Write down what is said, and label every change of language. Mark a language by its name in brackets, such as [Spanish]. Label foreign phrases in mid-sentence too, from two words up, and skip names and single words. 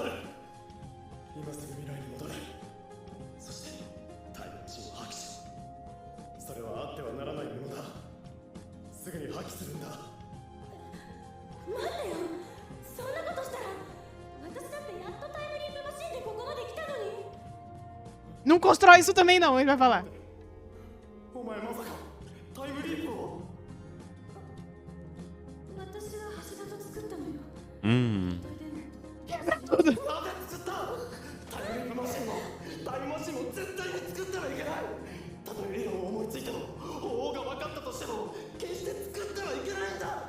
[Japanese] 断る。今すぐ未来に戻れ。そしてタイムマシンを破棄しろ。それはあってはならないものだ。すぐに破棄するんだ。待ってよ、そんなことしたら私だってやっとタイムリープマシンでここまで来たのに。 [Portuguese] Não constrói isso também, não, ele vai falar. [Japanese] お前まさかタイムリープを。私が橋田と作ったのよ。 Hum. それでもなぜ作ったタイムリープマシンを。タイムマシンを絶対に作ってはいけない。たとえ理論を思いついても方法が分かったとしても決して作ってはいけないんだ。